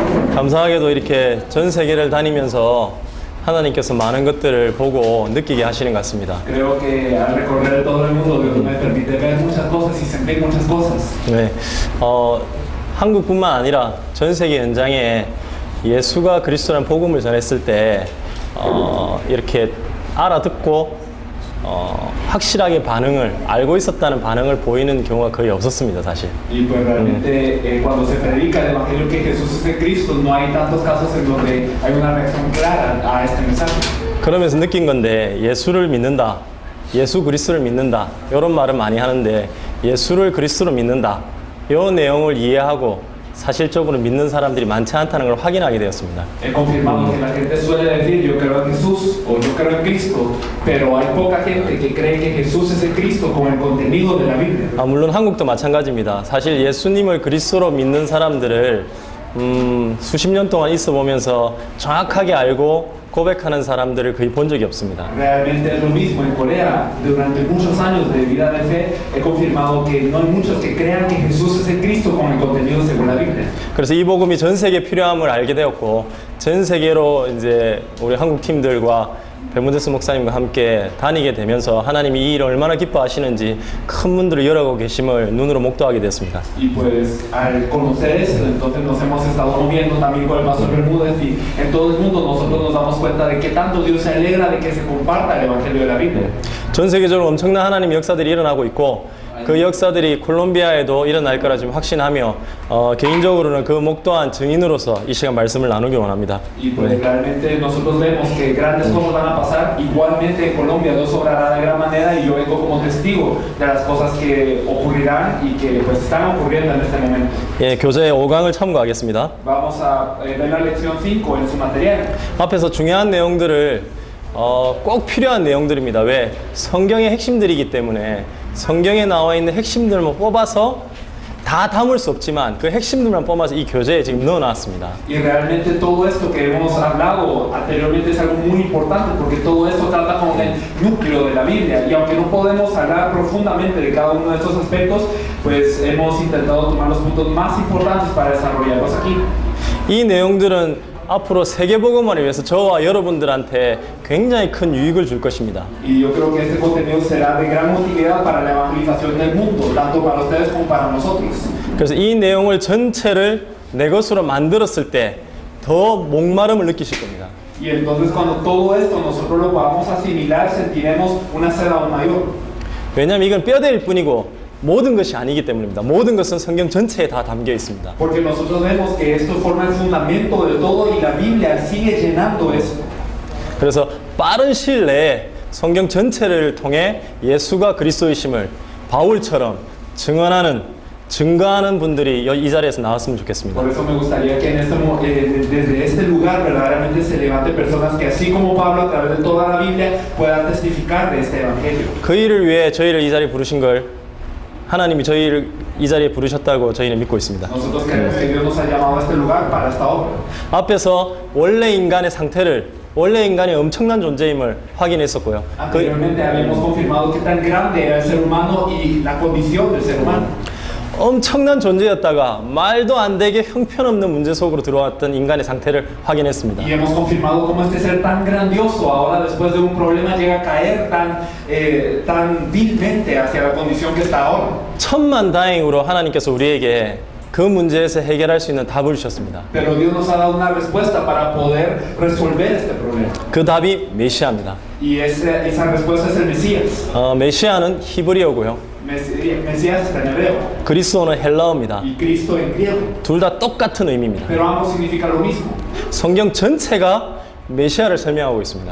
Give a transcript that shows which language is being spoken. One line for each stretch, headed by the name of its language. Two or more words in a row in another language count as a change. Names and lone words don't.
Korean: 감사하게도 이렇게 전 세계를 다니면서 하나님께서 많은 것들을 보고 느끼게 하시는 것 같습니다.
Spanish: Creo que al recorrer todo el mundo Dios me permite ver muchas cosas y sentir muchas cosas.
Korean: 네, 한국뿐만 아니라 전 세계 현장에 예수가 그리스도라는 복음을 전했을 때 이렇게 알아듣고 확실하게 반응을 알고 있었다는 반응을 보이는 경우가 거의 없었습니다, 사실.
Spanish: Y pues realmente cuando se predica el evangelio que Jesús es de Cristo, no hay tantos casos en donde hay una reacción clara a este mensaje.
Korean: 그러면서 느낀 건데 예수를 믿는다, 예수 그리스도를 믿는다 이런 말은 많이 하는데 예수를 그리스도로 믿는다 이 내용을 이해하고 사실적으로 믿는 사람들이 많지 않다는 걸 확인하게 되었습니다.
Spanish: He confirmado que la gente suele decir yo creo en Jesús o yo creo en Cristo, pero hay poca gente que cree que Jesús es el Cristo con el contenido de la Biblia.
Korean: 물론 한국도 마찬가지입니다. 사실 예수님을 그리스도로 믿는 사람들을 수십 년 동안 있어 보면서 정확하게 알고 고백하는 사람들을 거의 본 적이 없습니다.
Spanish: Realmente es lo mismo en Corea. Durante muchos años de vida de fe he confirmado que no hay muchos que crean que Jesús es el Cristo con el contenido según la Biblia.
Korean: 그래서 이 복음이 전 세계 필요함을 알게 되었고 전 세계로 이제 우리 한국 팀들과 배문재수 목사님과 함께 다니게 되면서 하나님이 이 일을 얼마나 기뻐하시는지 큰 문들을 열어가고 계심을 눈으로 목도하게 됐습니다.
Spanish: Y pues al conocer esto, entonces nos hemos estado moviendo también con el pastor Bermúdez y en todo el mundo nosotros nos damos cuenta de que tanto Dios se alegra de que se comparta el evangelio de la Biblia.
Korean: 전 세계적으로 엄청난 하나님의 역사들이 일어나고 있고 그 역사들이 콜롬비아에도 일어날 거라 지금 확신하며 개인적으로는 그 목도한 증인으로서 이 시간 말씀을 나누기 원합니다.
Spanish: Y pues realmente nosotros vemos que grandes cosas van a pasar. Igualmente en Colombia Dios obrará de gran manera y yo vengo como testigo de las cosas que ocurrirán y que pues están ocurriendo en este momento.
Korean: 예, 교재 5강을 참고하겠습니다.
Spanish: Vamos a ver la lección 5 en su material.
Korean: 앞에서 중요한 내용들을 꼭 필요한 내용들입니다. 왜? 성경의 핵심들이기 때문에 성경에 나와 있는 핵심들만 뽑아서 다 담을 수 없지만 그 핵심들만 뽑아서 이 교재에 지금 넣어놨습니다.
Spanish: Y realmente todo esto que hemos hablado anteriormente es algo muy importante porque todo esto trata con el núcleo de la Biblia y aunque no podemos hablar profundamente de cada uno de estos aspectos, pues hemos intentado tomar los puntos más importantes para desarrollarlos aquí.
Korean: 이 내용들은 앞으로 세계복음화를 위해서 저와 여러분들한테 굉장히 큰 유익을 줄 것입니다.
Spanish: Y yo creo que este contenido será de gran utilidad para la evangelización del mundo, tanto para ustedes como para nosotros.
Korean: 그래서 이 내용을 전체를 내 것으로 만들었을 때 더 목마름을 느끼실 겁니다.
Spanish: Y entonces cuando todo esto nosotros lo podamos asimilar, sentiremos una sed aún mayor.
Korean: 왜냐하면 이건 뼈대일 뿐이고 모든 것이 아니기 때문입니다. 모든 것은 성경 전체에 다 담겨 있습니다.
Spanish: Porque nosotros vemos que esto forma el fundamento de todo y la Biblia sigue llenando eso.
Korean: 그래서 빠른 시일 내에 성경 전체를 통해 예수가 그리스도이심을 바울처럼 증거하는 분들이 이 자리에서 나왔으면 좋겠습니다.
Spanish: Por eso me gustaría que desde este lugar verdaderamente se levante personas que así como Pablo a través de toda la Biblia puedan testificar de este evangelio.
Korean: 그 일을 위해 저희를 이 자리에 부르신 걸 하나님이 저희를 이 자리에 부르셨다고 저희는 믿고 있습니다.
Spanish: Nosotros creemos que Dios nos ha llamado a este lugar para esta obra.
Korean: 앞에서 원래 인간의 상태를 원래 인간이 엄청난 존재임을 확인했었고요.
Spanish: Anteriormente habíamos confirmado que tan grande era el ser humano y la condición del ser humano.
Korean: 엄청난 존재였다가 말도 안 되게 형편없는 문제 속으로 들어왔던 인간의 상태를 확인했습니다.
Spanish: Y hemos confirmado cómo este ser tan grandioso ahora después de un problema llega a caer tan vilmente hacia la condición que está ahora.
Korean: 천만다행으로 하나님께서 우리에게 그 문제에서 해결할 수 있는 답을 주셨습니다.
Spanish: Pero Dios nos ha dado una respuesta para poder resolver este problema.
Korean: 그 답이 메시아입니다.
Spanish: Y esa respuesta es el Mesías.
Korean: 메시아는 히브리어고요.
Spanish: Mesías está en hebreo.
Korean: 그리스도는 헬라어입니다.
Spanish: Y Cristo en griego.
Korean: 둘 다 똑같은 의미입니다.
Spanish: Pero ambos significan lo mismo.
Korean: 성경 전체가 메시아를 설명하고 있습니다.